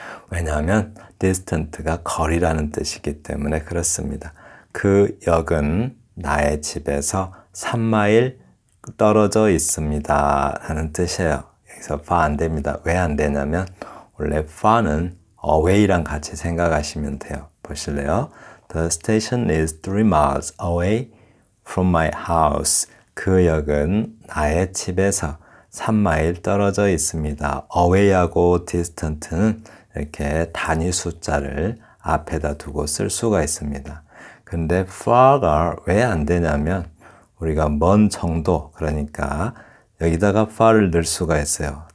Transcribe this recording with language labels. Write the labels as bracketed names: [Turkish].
[Korean] 왜냐하면 distant가 거리라는 뜻이기 때문에 그렇습니다. 그 역은 나의 집에서 3마일 떨어져 있습니다 라는 뜻이에요. 여기서 far 안 됩니다. 왜 안 되냐면 원래 far는 away랑 같이 생각하시면 돼요. 보실래요? [English] The station is 3 miles away from my house. [Korean] 그 역은 나의 집에서 3마일 떨어져 있습니다. away하고 distant는 이렇게 단위 숫자를 앞에다 두고 쓸 수가 있습니다. 근데 far가 왜 안 되냐면 우리가 먼 정도, 그러니까 여기다가 far를 넣을 수가 있어요.